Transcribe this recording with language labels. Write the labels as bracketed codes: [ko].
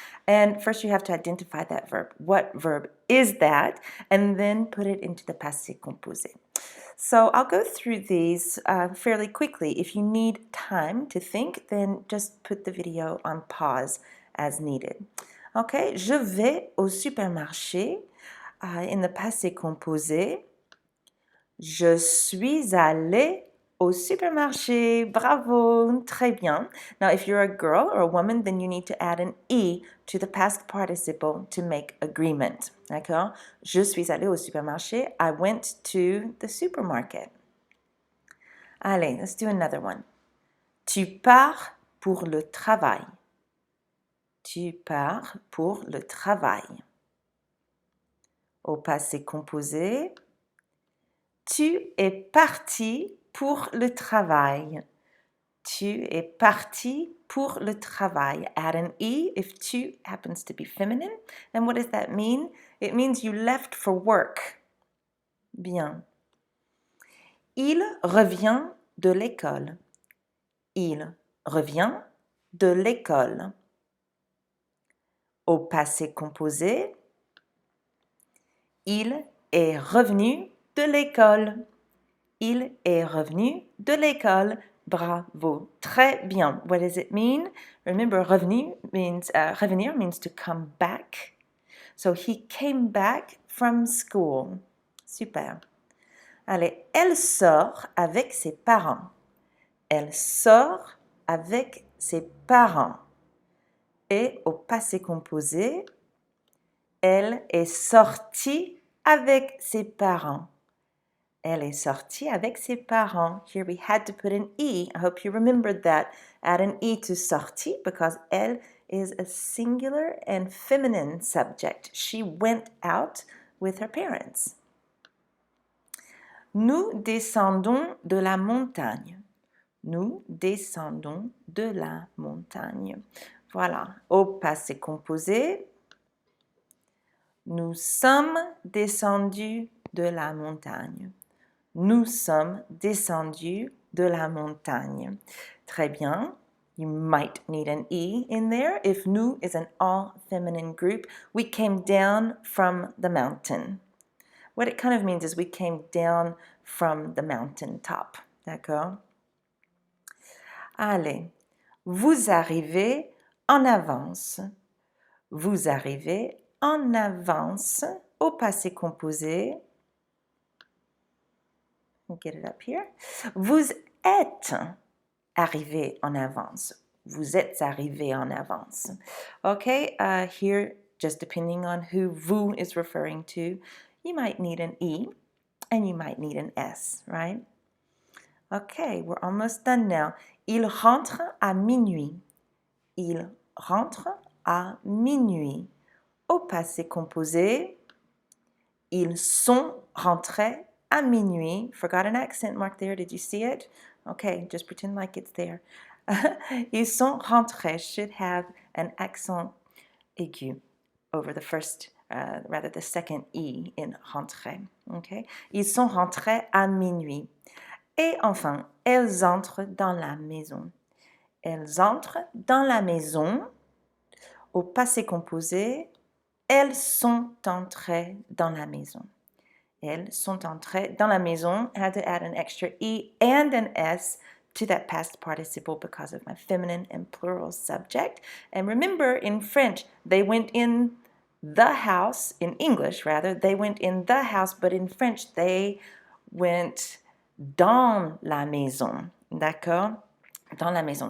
[en] And first you have to identify that verb. What verb is that? And then put it into the passé composé. So I'll go through these fairly quickly. If you need time to think, then just put the video on pause as needed. [fr] Okay, je vais au supermarché. [en] In the passé composé, [fr] je suis allée au supermarché. Bravo, très bien. [en] Now, if you're a girl or a woman, then you need to add an E to the past participle to make agreement. [fr] D'accord? Je suis allée au supermarché. [en] I went to the supermarket. Allez, let's do another one. [fr] Tu pars pour le travail. Tu pars pour le travail. Au passé composé, tu es parti pour le travail. Tu es parti pour le travail. [en] Add an E if tu happens to be feminine. And what does that mean? It means you left for work. [fr] Bien. Il revient de l'école. Il revient de l'école. Au passé composé, il est revenu de l'école. Il est revenu de l'école. Bravo. Très bien. [en] What does it mean? Remember, revenu means, revenir means to come back. So he came back from school. Super. [fr] Allez, elle sort avec ses parents. Elle sort avec ses parents. Et au passé composé, elle est sortie avec ses parents. Elle est sortie avec ses parents. [en] Here we had to put an E. I hope you remembered that. Add an E to sortie because elle is a singular and feminine subject. She went out with her parents. [fr] Nous descendons de la montagne. Nous descendons de la montagne. Voilà. Au passé composé, nous sommes descendus de la montagne. Nous sommes descendus de la montagne. Très bien. [en] You might need an E in there if nous is an all-feminine group. We came down from the mountain. What it kind of means is we came down from the mountain top. [fr] D'accord? Allez. Vous arrivez en avance. Vous arrivez en avance au passé composé. [en] get it up here. [fr] Vous êtes arrivé en avance. Vous êtes arrivé en avance. [en] Okay, here, just depending on who vous is referring to, you might need an E and you might need an S, right? Okay, we're almost done now. [fr] Il rentre à minuit. Il rentre à minuit. Au passé composé, ils sont rentrés à minuit. [en] Forgot an accent mark there. Did you see it? Okay, just pretend like it's there. Ils sont rentrés should have an accent aigu over the first, rather the second E in rentré. Okay? [fr] Ils sont rentrés à minuit. Et enfin, elles entrent dans la maison. Elles entrent dans la maison. Au passé composé, elles sont entrées dans la maison. Elles sont entrées dans la maison. [en] I had to add an extra E and an S to that past participle because of my feminine and plural subject. And remember, in French, they went in the house, in English rather, they went in the house, but in French, they went dans la maison. [fr] D'accord? Dans la maison.